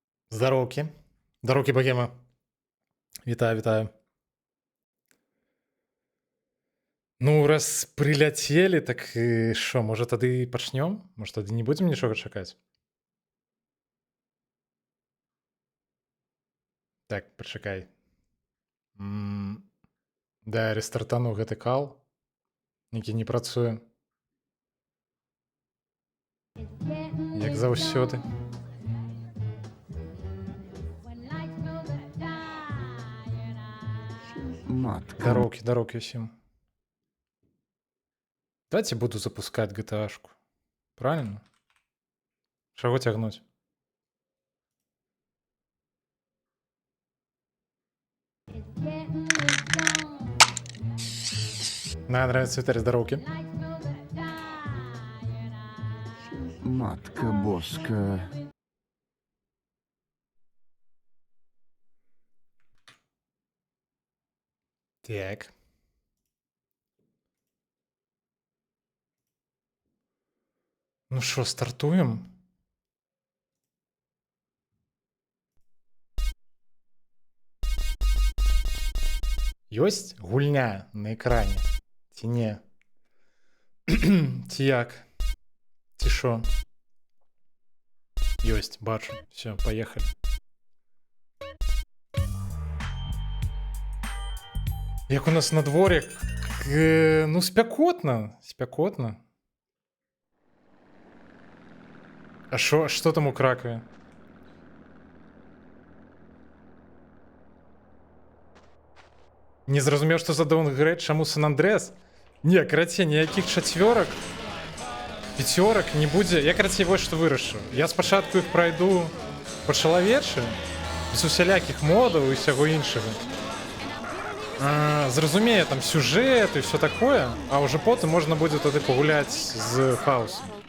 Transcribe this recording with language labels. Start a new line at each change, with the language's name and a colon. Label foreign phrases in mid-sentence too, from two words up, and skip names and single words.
Russian: Здоровки. Здоровки, богема.
Ukrainian: Вітаю, вітаю. Ну, раз прилетели, так і що, може тоді почнем? Може тоді не будемо нічого чекати? Так, почекай.
Belarusian: Да, рестартанув гэты кал, які не працуе. Як заўсёды. Матка.
Ukrainian: Здоровки усім.
Russian: Давайте буду запускать GTA-шку. Правильно? Чего тягнуть? На, нравится Виталий, здоровки.
Belarusian: Матка боска. Так.
Ukrainian: Ну що, стартуємо?
Belarusian: Ёсць гульня на экране? Ці не? Ці як? Ці шо? Ёсць, бачу.
Russian: Все, поехали.
Ukrainian: Як у нас на дворе? Ну, спякотно. Спякотно. А що там у Кракові?
Belarusian: Не зразумеў, што за даунгрейд, чаму Сан-Андрэас? Не, карацей, ніякіх чацвёрак, пяцёрак не будзе. Я, карацей, вось што вырашыў. Я спачатку іх прайду па-чалавечы, без усялякіх модаў і ўсяго іншага. Зразумее там сюжэт і ўсё такое, а ўжо потым можна будзе тады пагуляць з хаосам.